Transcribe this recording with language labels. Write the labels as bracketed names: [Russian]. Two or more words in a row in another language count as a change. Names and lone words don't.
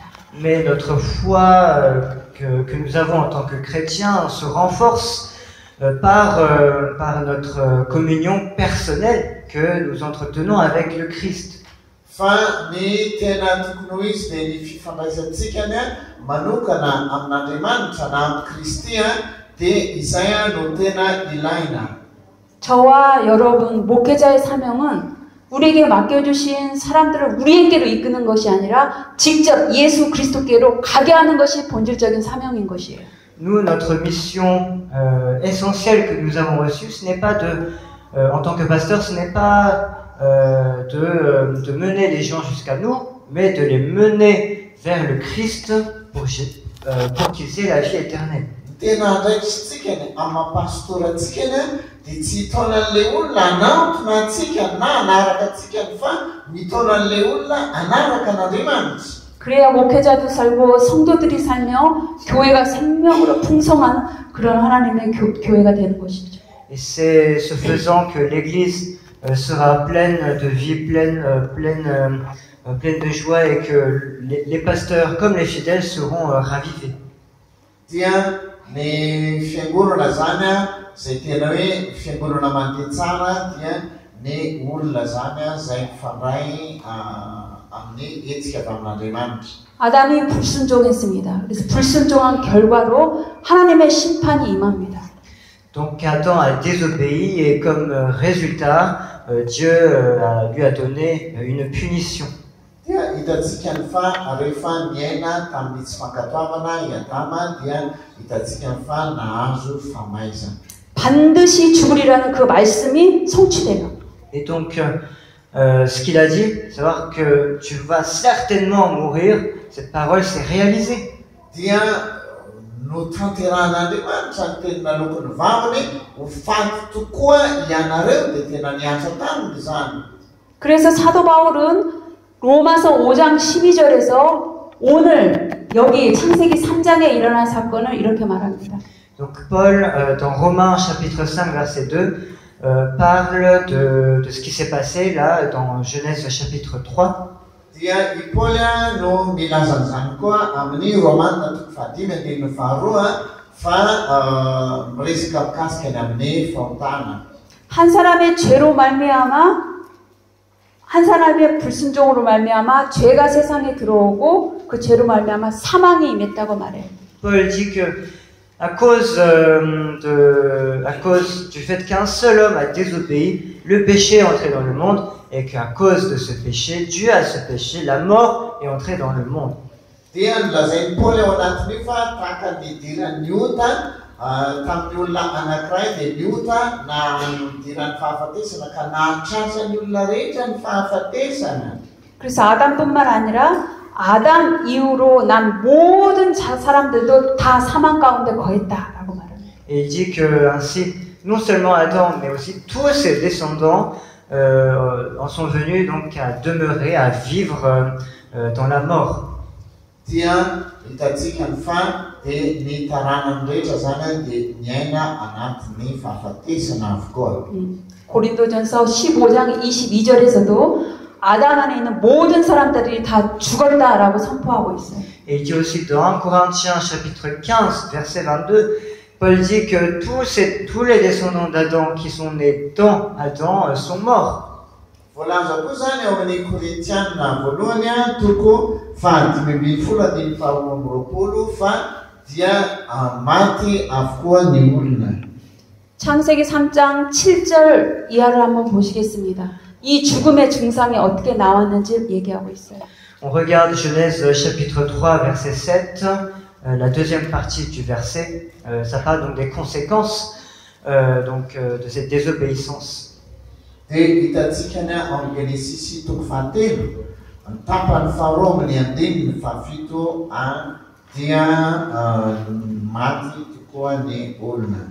[French] Mais notre foi que nous avons en tant que chrétiens se renforce par notre communion personnelle que nous entretenons avec le Christ. [Malagasy] Fa ny tena tokony ho izy dia ny fifandraisantsika ny manokana amin'Andriamanitra na amin'ny Kristy dia izay no tena ilaina. [Korean] 저와 여러분 목회자의 사명은 우리에게 맡겨주신 사람들을 우리에게로 이끄는 것이 아니라 직접 예수 그리스도께로 가게 하는 것이 본질적인 사명인 것이에요. [French] Nous, notre mission essentielle que nous avons reçue, ce n'est pas en tant que pasteur, ce n'est pas de mener les gens jusqu'à nous, mais de les mener vers le Christ pour qu'ils aient la vie éternelle. [Malagasy] Tena ndraikitsika ny amin'ny pastoratsika dia tsy hitonan'ilay olona hanampina antsika na hanaraka antsika fa mitonan'ilay olona hanaraka an'Andriamanitra. [Korean] 그래야 목회자도 살고 성도들이 살며 교회가 생명으로 풍성한 그런 하나님의 교회가 되는 것이죠. [French] Et c'est ce faisant que l'Église sera pleine de vie, pleine de joie et que les pasteurs comme les fidèles seront ravivés. [Malagasy] Dia ny fiangonana zany izay tena hoe fiangonana mandeha tsara dia ny olona zany izay mifandray amin'ny hetsika avy amin'Andriamanitra. [Korean] 아담이 불순종했습니다. 그래서 불순종한 결과로 하나님의 심판이 임합니다. [French] Donc Adam a désobéi et comme résultat, Dieu lui a donné une punition. [Malagasy] Dia hitantsika ny fa rehefa niaina tamin'ny tsy fankatoavana i Adama dia hitantsika ny fa nahazo famaizana. [Korean] 반드시 죽으리라는 그 말씀이 성취돼요. [French] Et donc, ce qu'il a dit, savoir que tu vas certainement mourir, cette parole s'est réalisée. [Malagasy] Dia no tanteran'Andriamanitra ny teny nalokony vavany ho faty tokoa ianareo dia tena niasa taminy izany. [Korean] 그래서 사도 바울은 로마서 5장 12절에서 오늘 여기 창세기 3장에 일어난 사건을 이렇게 말합니다. [French] Donc Paul, dans Romains chapitre 5 verset 2, parle de ce qui s'est passé là dans Genèse chapitre 3. [Malagasy] Dia i Paul no milaza an'izany koa amin'ny Romanina toko fahadimy andininy faharoa fa miresaka mikasika ny amin'ny fahotana. [Korean] 한 사람의 죄로 말미암아 한 사람의 불순종으로 말미암아 죄가 세상에 들어오고 그 죄로 말미암아 사망이 임했다고 말해요. [French] Paul dit que à cause du fait qu'un seul homme a désobéi, le péché est entré dans le monde et qu'à cause de ce péché, dû à ce péché, la mort est entrée dans le monde. [Malagasy] Dia nolazainy Paul ao anatiny fa tahaka ny idiran'ny ota tamin'ny olona anankiray dia ny ota na nidiran'ny fahafatesana ka nahatrasany olona rehetra ny fahafatesana. [Korean] 그래서 아담뿐만 아니라 아담 이후로 난 모든 사람들도 다 사망 가운데 거했다라고 말합니다. [French] Et il dit que ainsi, non seulement Adam, mais aussi tous ses descendants en sont venus donc à demeurer, à vivre dans la mort. [Malagasy] Dia hitantsika ny fa dia ny taranany rehetra zany dia niaina anatin'ny fahafatesana avokoa. [Korean] 고린도전서 15장 22절에서도 아담 안에 있는 모든 사람들이 다 죽었다라고 선포하고 있어요. [French] Et il dit aussi dans 1 Corinthiens chapitre 15 verset 22, Paul dit que tous les descendants d'Adam qui sont nés dans Adam sont morts. [Malagasy] Voalaza koa zany ao amin'ny Korintiana voalohany toko fahadimy ambin'ny folo andininy faharoa amby roapolo fa dia maty avokoa ny olona. [Korean] 창세기 3장 7절 이하를 한번 보시겠습니다. 이 죽음의 증상이 어떻게 나왔는지 얘기하고 있어요. [French] On regarde Genèse chapitre 3 verset 7, la deuxième partie du verset, ça parle donc des conséquences de cette désobéissance. [Malagasy] Dia hitantsika ny amin'ny Genesisy toko fahatelo ny tapany faharoa amin'ny andininy fahafito dia maty tokoa ny olona.